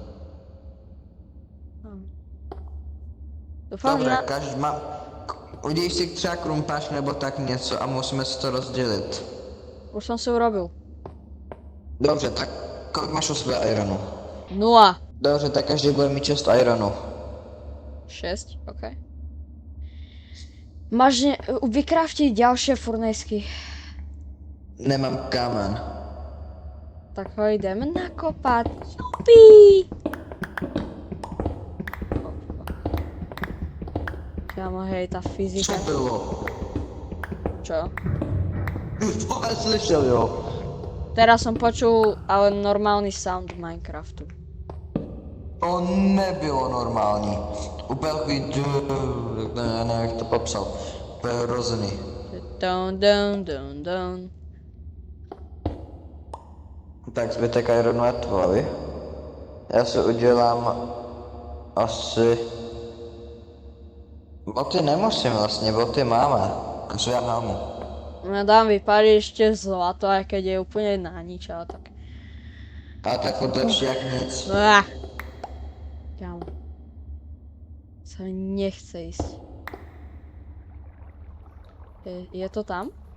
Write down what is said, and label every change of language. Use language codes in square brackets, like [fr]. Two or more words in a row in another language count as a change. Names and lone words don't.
[sk] Dúfam, že Dobre, na... každý má... [cs] Udělíš si třeba krumpáč nebo tak něco a musíme si to rozdělit. [sk] Už som si urobil. [cs] Dobře, tak kolik máš u sebe ironu? 0. Dobře, tak každý bude mít 6 ironu. 6, ok. [sk] Máš vykraftiť ďalšie furnesky. [cs] Nemám kámen. [sk] Tak ho ideme nakopať. Jupi! Kámo, hej, tá fyzika. [cs] Co bylo? [sk] Čo? [cs] To slyšel, jo. [sk] Teraz som počul ale normálny sound Minecraftu. [cs] To nebylo normální. Úplně takový... Ne, nevím, jak to popsal. Úplně hrozný. Dun, dun, dun, dun. Tak zbytek ironu je tvoj. Já si udělám... asi... Boty nemusím vlastně, boty máme. Co já mám? [sk] Ja dám vypáliť ešte zlato, aj keď je úplne na nič, ale tak. [cs] A tak to lepší jak nic. [sk] Kámo. Sa mi nechce ísť. Je to tam?